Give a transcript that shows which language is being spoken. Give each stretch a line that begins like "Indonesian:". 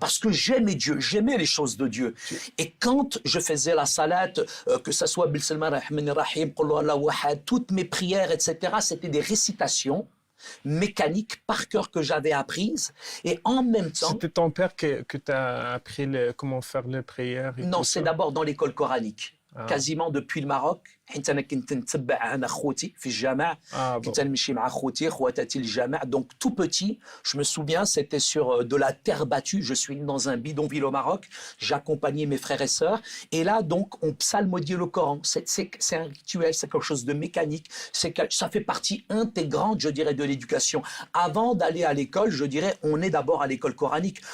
French: Parce que j'aimais Dieu, j'aimais les choses de Dieu. Et quand je faisais la salat, que ça soit
Arabic: Bismillah ar-Rahman ar-Rahim, Qul Huwallahu Ahad,
French: toutes mes prières, etc., c'était des récitations mécaniques par cœur que j'avais apprises. Et en même temps... C'était ton père que t'as appris comment faire les prières? Non, c'est d'abord dans l'école coranique. Quasiment depuis le Maroc.
Arabic: حيت انا كنت نتبع انا خوتي في الجامع كنت نمشي مع خوتي خواتاتي الجامع.
French: Donc tout petit, je me souviens, c'était sur de la terre battue. Je suis dans un bidonville au Maroc, j'accompagnais mes frères et sœurs, et là donc on psalmodiait le Coran. C'est un rituel, c'est quelque chose de mécanique, ça fait partie intégrante, je dirais, de l'éducation. Avant d'aller à l'école, je dirais, on est d'abord à l'école coranique.